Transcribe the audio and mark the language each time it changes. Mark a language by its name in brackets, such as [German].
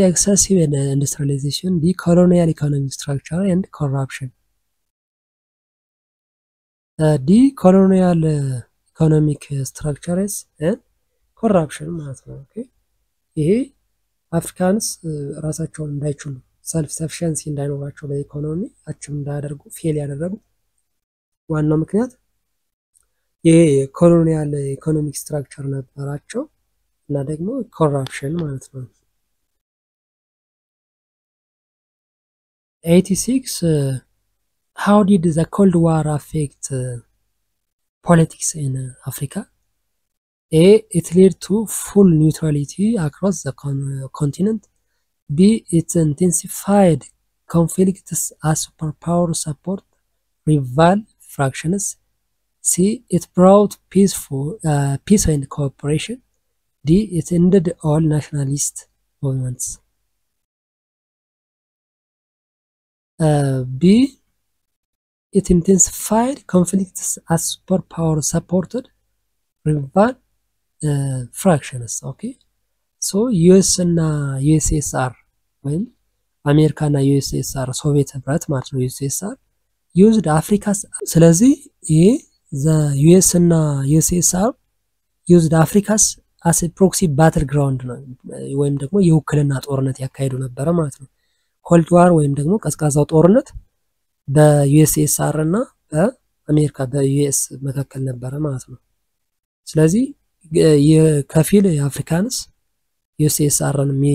[English] Excessive industrialization. D. Colonial economic structure and corruption. D. Colonial economic structures and corruption [Amharic] ማለት ነው። ኦኬ ይሄ አፍሪካንስ ራሳቸውን እንዳይችሉ ሰልፍ ሰፊሸንሲ እንዳይኖራቸው በኢኮኖሚ አችም እንዳያደርጉ ፌል ያደረጉ ዋናው ምክንያት የኮሎኒያል ኢኮኖሚክ ስትራክቸር ነበራቸው እና ደግሞ ኮራፕሽን ማለት ነው። 86 [English] how did the Cold War affect politics in Africa? [Amharic] A. [English] It led to full neutrality across the continent. B. It intensified conflicts as superpower support rival fractions. C. It brought peace and cooperation. D. It ended all nationalist movements. B. It intensified conflicts as superpower supported rival fractions. Okay. [Amharic] So US እና USSR ወይም አሜሪካ እና USSR ሶቪየት ህብረት ማለት ነው [English] USSR used Africa [Amharic] ስለዚህ ይሄ the US እና USSR [English] used Africa as a proxy battleground [Amharic] ነው ወይም ደግሞ የውክልና ጦርነት ያካሄዱ ነበር ማለት ነው። ኮልድ ዋር ወይም ደግሞ ቀዝቃዛው ጦርነት በዩኤስኤስአር እና በአሜሪካ በዩኤስ መካከል ነበረ ማለት ነው። ስለዚህ የከፊል የአፍሪካንስ ዩኤስኤስአርን